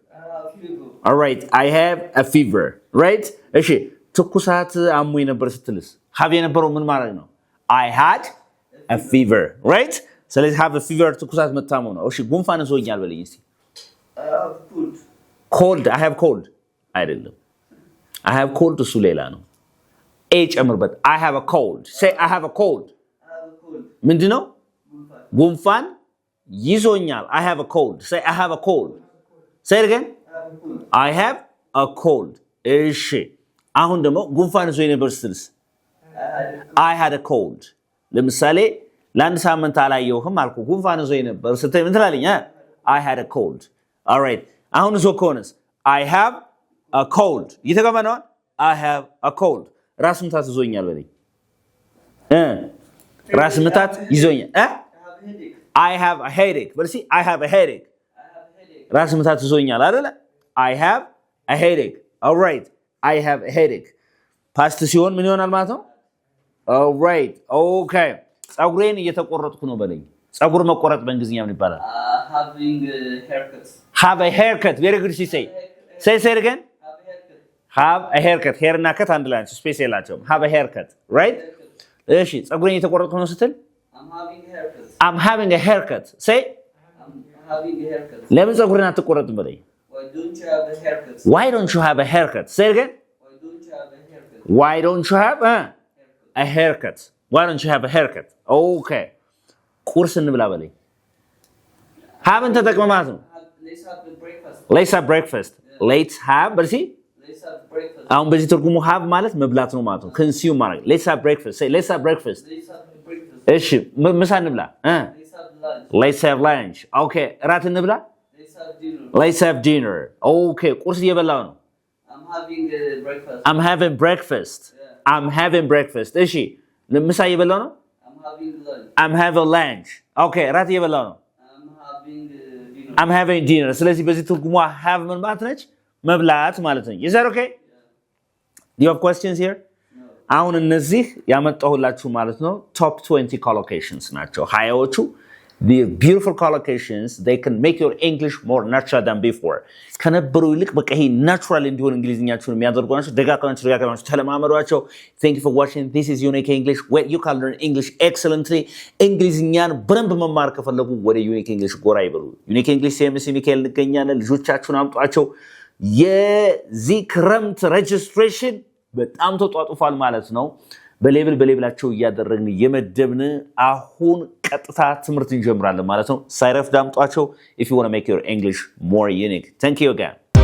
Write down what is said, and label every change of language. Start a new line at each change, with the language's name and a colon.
English: I have fever. All right, I have a fever. Right?
Amharic: እሺ ትኩሳት አሞኝ ነበር ስትልስ have የነበረው ምን ማለት ነው?
English: I had a fever. Right?
Amharic: ስለዚህ
English: have a fever
Amharic: ትኩሳት መታመው ነው። እሺ ጉንፋን ይዞኛል በለኝ እስቲ
English: I have cold. cold. I have cold.
Amharic: አይደለም
English: I have cold
Amharic: እሱ ሌላ ነው።
English: a
Amharic: ጨምርበት
English: I have a cold. Say I have a cold. I have a cold.
Amharic: ምንድነው? ጉንፋን ይዞኛል
English: I have a cold. Say I have a cold. Say it again. I have I have a cold. a cold.
Amharic: እሺ አሁን ደግሞ ጉንፋን ይዞኝ ነበር ስትልስ
English: I had a cold.
Amharic: ለምሳሌ ለአንድ ሳምንት አላየሁህም አልኩ ጉንፋን ይዞኝ ነበር ስትይ ምን ትላለኝ?
English: I had a cold. All right.
Amharic: አሁን ይዞ ከሆነስ
English: I have a cold. እየተገባ ነው? I have a cold.
Amharic: ራስ ምታት ይዞኛል በለኝ ራስ ምታት ይዞኛል
English: I have a headache. በልሲ I have a headache.
Amharic: ራስ ምታት ይዞኛል አይደለ?
English: I have a headache. All right. I have a headache.
Amharic: ፓስት ሲሆን ምን ይሆናል ማለት ነው?
English: All right. Okay.
Amharic: ጸጉሬን እየተቆረጥኩ ነው በለኝ። ጸጉር መቆረጥ በእንግሊዝኛ ምን ይባላል?
English: Having a haircut. Have a haircut. Very good she say. Say it again. Have a haircut. Have a haircut.
Amharic: hair እና cut አንድ ላይ ናቸው ስፔስ የላቸውም።
English: Have a haircut.
Amharic: Right? እሺ ጸጉሬን እየተቆረጥኩ ነው ስትል
English: I'm having a haircut. I'm having a haircut. Say I'm having a haircut.
Amharic: ለምን ጸጉሬን አትቆረጥም በለኝ?
English: Why don't you have a haircut? Why don't you have a haircut? Say it again. Why don't you have a haircut? Why don't you have a haircut? Why don't you have a haircut? Okay.
Amharic: ቁርስ እንብላ በለኝ። Haven't ተጠቅመህ ማለት ነው።
English: Let's have the breakfast. Let's have breakfast. Let's have
Amharic: በልሲ
English: Let's have breakfast.
Amharic: አሁን በዚህ ትርጉሙ have ማለት መብላት ነው ማለት ነው። consume ማለት
English: let's have breakfast. Say let's have breakfast. Let's have the breakfast.
Amharic: እሺ ምሳ እንብላ
English: Let's have lunch. let's have lunch.
Amharic: Okay እራት እንብላ
English: Let's have dinner. let's have dinner.
Amharic: Okay ቁርስ እየበላሁ ነው።
English: I'm having breakfast. I'm having breakfast. Yeah. I'm having breakfast.
Amharic: እሺ ምሳ እየበላሁ ነው።
English: I'm having lunch. I'm having lunch.
Amharic: Okay እራት እየበላሁ ነው።
English: I'm having dinner. I'm having dinner.
Amharic: ስለዚህ በዚህ ትርጉሟ have ምን ማለት ነች? መብላት ማለት ነው።
English: Is that okay? Do you have questions here? No. አሁን እነዚህ ያመጣሁላችሁ ማለት ነው top 20 collocations ናቸው። ሃያዎቹ the beautiful collocations they can make your English more natural than before.
Amharic: ከነበሩ ይልቅ በቃ ይሄ natural እንዲሆን እንግሊዝኛችሁን የሚያደርጉ ናቸው። ደጋግማችሁ ተለማመዷቸው።
English: Thank you for watching. This is Unique English where you can learn English excellently.
Amharic: እንግሊዝኛን በደንብ መማር ከፈለጉ ወደ Unique English ጎራ ይበሉ። Unique English CMC ሚካኤል እንገኛለን። ልጆቻችሁን አምጧቸው። የዚህ ክረምት ሬጅስትሬሽን በጣም ተጧጡፋል ማለት ነው። በሌብላቸው እያደረግን የመደብን አሁን ቀጥታ ትምህርት እንጀምራለን ማለት ነው። ሳይረፍድ አምጧቸው
English: if you want to make your English more unique. Thank you again.